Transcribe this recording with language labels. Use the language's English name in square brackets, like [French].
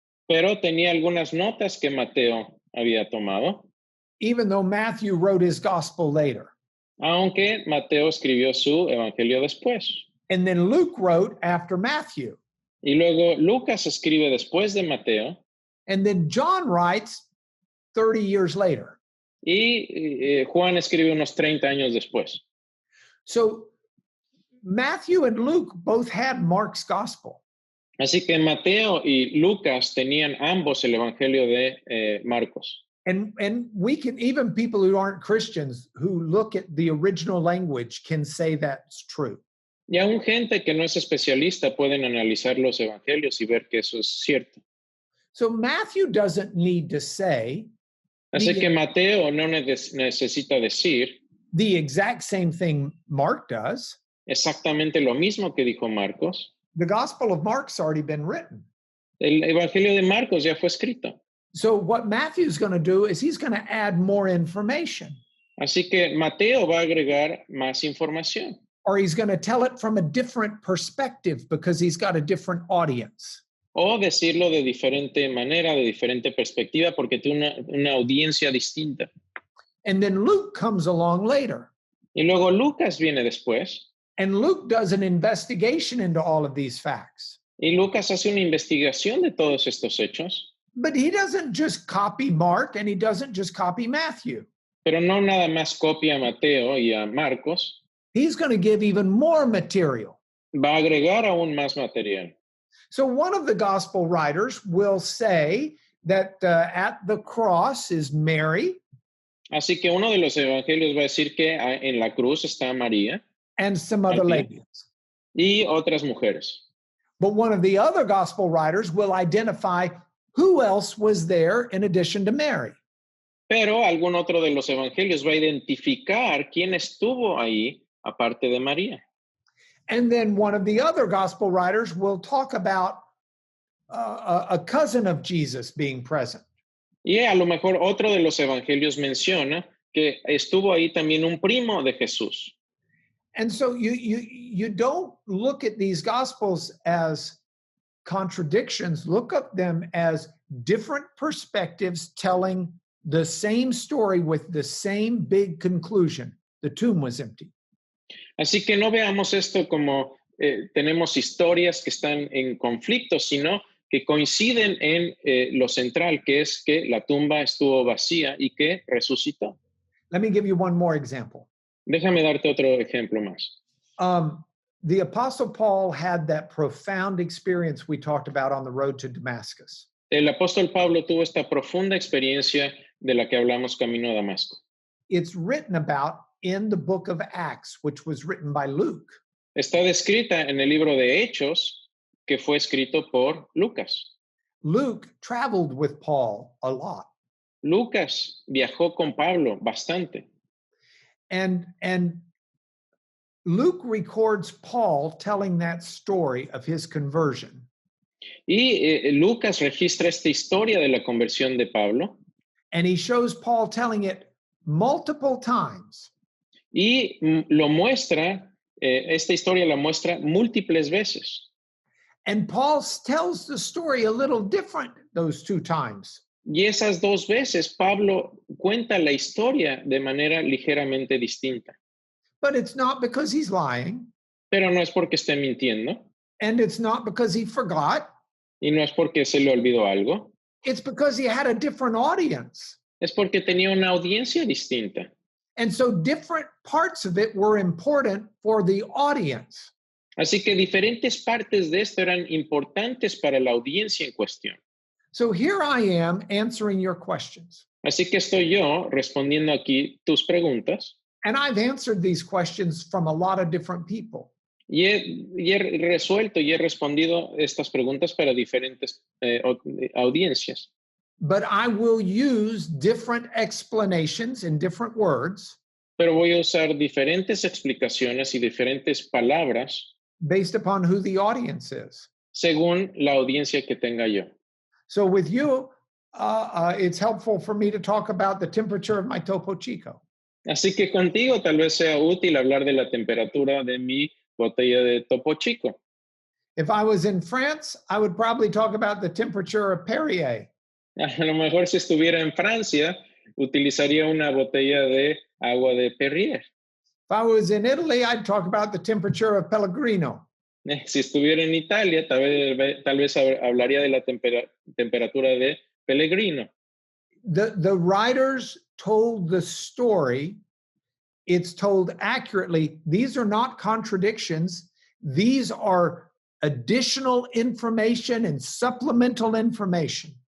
[Spanish] pero tenía algunas notas que Mateo había tomado, [English] even though Matthew wrote his gospel later. [Spanish] aunque Mateo escribió su evangelio después. [English] And then Luke wrote after Matthew. [Spanish] Y luego Lucas escribe después de Mateo. [English] And then John writes 30 years later. [Spanish] Y Juan escribe unos 30 años después. [English] So Matthew and Luke both had Mark's gospel. [Spanish] Así que Mateo y Lucas tenían ambos el evangelio de Marcos. [English] And we can, even people who aren't Christians who look at the original language can say that's true. [Spanish] Y aún gente que no es especialista pueden analizar los evangelios y ver que eso es cierto. [English] So Matthew doesn't need to say [Spanish] Así que Mateo no necesita decir [English] the exact same thing Mark does. [Spanish] exactamente lo mismo que dijo Marcos. [English] The Gospel of Mark's already been written. [Spanish] El evangelio de Marcos ya fue escrito. [English] So what Matthew's going to do is he's going to add more information. [Spanish] Así que Mateo va a agregar más información. [English] Or he's going to tell it from a different perspective because he's got a different audience. [Spanish] O decirlo de diferente manera, de diferente perspectiva, porque tiene una audiencia distinta. [English] And then Luke comes along later. [Spanish] Y luego Lucas viene después. [English] And Luke does an investigation into all of these facts. [Spanish] Y Lucas hace una investigación de todos estos hechos. [English] But he doesn't just copy Mark and he doesn't just copy Matthew. [Spanish] Pero no nada más copia a Mateo y a Marcos. [English] He's going to give even more material. [Spanish] Va a agregar aún más material. [English] So one of the gospel writers will say that at the cross is Mary. [Spanish] Así que uno de los evangelios va a decir que en la cruz está María. [English] And some other ladies. [Spanish] Y otras mujeres. [English] But one of the other gospel writers will identify who else was there in addition to Mary. [Spanish] Pero algún otro de los evangelios va a identificar quién estuvo ahí aparte de María. [English] And then one of the other gospel writers will talk about a cousin of Jesus being present. [Spanish] Y a lo mejor otro de los evangelios menciona que estuvo ahí también un primo de Jesús. [English] And so you don't look at these gospels as contradictions. Look at them as different perspectives telling the same story with the same big conclusion. The tomb was empty. [Spanish] Así que no veamos esto como tenemos historias que están en conflicto, sino que coinciden en lo central, que es que la tumba estuvo vacía y que resucitó. [English] Let me give you one more example. [Spanish] Déjame darte otro ejemplo más. [English] The Apostle Paul had that profound experience we talked about on the road to Damascus. [Spanish] El apóstol Pablo tuvo esta profunda experiencia de la que hablamos camino a Damasco. [English] It's written about in the book of Acts, which was written by Luke. [Spanish] Está descrita en el libro de Hechos, que fue escrito por Lucas. [English] Luke traveled with Paul a lot. [Spanish] Lucas viajó con Pablo bastante. [English] And Luke records Paul telling that story of his conversion. [Spanish] Y Lucas registra esta historia de la conversión de Pablo. [English] And he shows Paul telling it multiple times. [Spanish] Y lo muestra, esta historia la muestra múltiples veces. [English] And Paul tells the story a little different those two times. [Spanish] Y esas dos veces Pablo cuenta la historia de manera ligeramente distinta. [English] But it's not because he's lying. [Spanish] Pero no es porque esté mintiendo. [English] And it's not because he forgot. [Spanish] Y no es porque se le olvidó algo. [English] It's because he had a different audience. [Spanish] Es porque tenía una audiencia distinta. [English] And so different parts of it were important for the audience. [Spanish] Así que diferentes partes de esto eran importantes para la audiencia en cuestión. [English] So here I am answering your questions. [Spanish] Así que estoy yo respondiendo aquí tus preguntas. [English] And I've answered these questions from a lot of different people. [Spanish] Y he resuelto y he respondido estas preguntas para diferentes audiencias. [English] But I will use different explanations in different words. [Spanish] pero voy a usar diferentes explicaciones y diferentes palabras [English] based upon who the audience is. [Spanish] según la audiencia que tenga yo. [English] So with you, it's helpful for me to talk about the temperature of my Topo Chico. [Spanish] Así que contigo tal vez sea útil hablar de la temperatura de mi botella de Topo Chico. [English] If I was in France, I would probably talk about the temperature of Perrier. [Spanish] A lo mejor si estuviera en Francia, utilizaría una botella de agua de Perrier. [English] If I was in Italy, I'd talk about the temperature of Pellegrino. [Spanish] Si estuviera en Italia, tal vez hablaría de la temperatura de Pellegrino. [English] The writers told the story. It's told accurately. These are not contradictions. These are additional information and supplemental information.